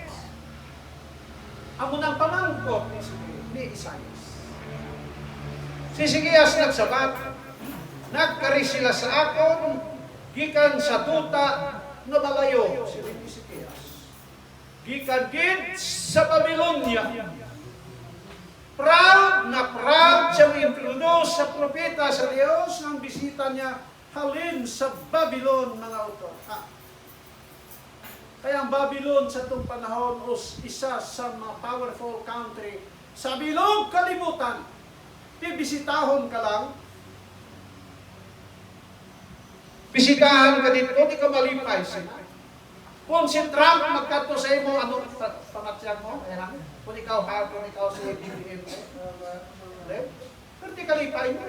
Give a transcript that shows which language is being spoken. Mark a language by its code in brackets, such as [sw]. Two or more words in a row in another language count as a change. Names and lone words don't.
[hil] Amo nang pamangkot ni Isayas. Si Sikiyas nagsabat, nagkari sila sa akon, gikan sa tuta na malayo. Siling ni Sikiyas. Gikan gid sa Babylonia. Proud na proud siyang introduce sa propeta sa Diyos ng bisita niya halin sa Babylon, mga autor. Kaya ang Babylon sa itong panahon isa sa mga [en] powerful country [hil] sa bilog kalibutan. Bibisitahon ka lang. Bisitahan ka dito, di ka malipay. Kung si Trump magkato sa imo, ano pangatsyan mo? Ayan, kung ikaw si BBM, pero di ka lipay mo.